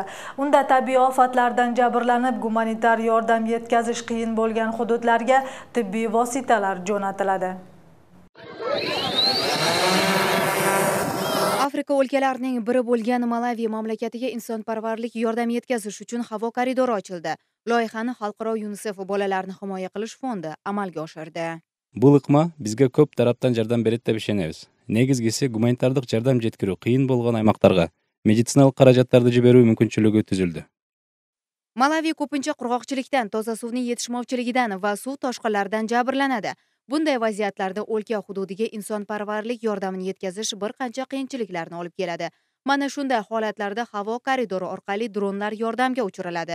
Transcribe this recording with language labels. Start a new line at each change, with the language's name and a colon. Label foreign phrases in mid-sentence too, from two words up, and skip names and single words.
Uzbek: Unda tabiiy ofatlardan jabrlanib, gumanitar yordam yetkazish qiyin bo'lgan hududlarga tibbiy vositalar jo'natiladi. Afrika o'lkalarining biri bo'lgan Malavi mamlakatiga insonparvarlik yordam yetkazish uchun havo koridori ochildi. Loyihani Xalqaro UNICEF bolalarni himoya qilish fondi amalga oshirdi.
Kyrgyz: Бул ыкма бизге көп тараптан жардам берет деп ишенебиз. Негизгиси гуманитардык жардам жеткирүү кыйын болгон аймактарга медициналык каражаттарды жиберүү мүмкүнчүлүгү түзүлдү.
Uzbek: Malavi ko'pincha qurg'oqchilikdan, toza suvning yetishmovchiligidan va suv toshqinlaridan jabrlanadi. Bunday vaziyatlarda o'lka hududiga insonparvarlik yordamini yetkazish bir qancha qiyinchiliklarni olib keladi. Mana shunday holatlarda havo koridori orqali dronlar yordamga uchiriladi.